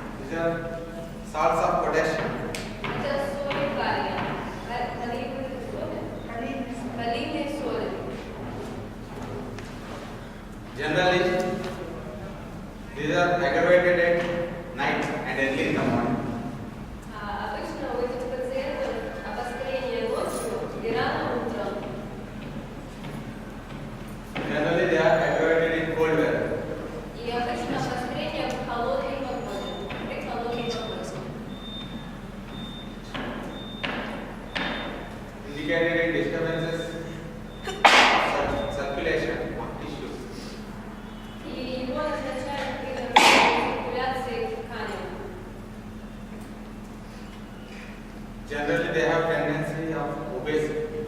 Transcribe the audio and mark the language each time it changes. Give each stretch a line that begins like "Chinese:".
English: These are salts of potassium.
Russian: Это соли калия. Калийные соли? Калийные соли.
English: Generally, these are aggravated at night and early in the morning.
Russian: Обычно у этих пациентов обострение ночью и рано утром.
English: Generally, they are aggravated in cold weather.
Russian: И обычно обострение в холодной погоде, при холодной погоде.
English: Indicated in disturbances of circulation issues.
Russian: И его назначают при циркуляции тканей.
English: Generally, they have tendency of obesity.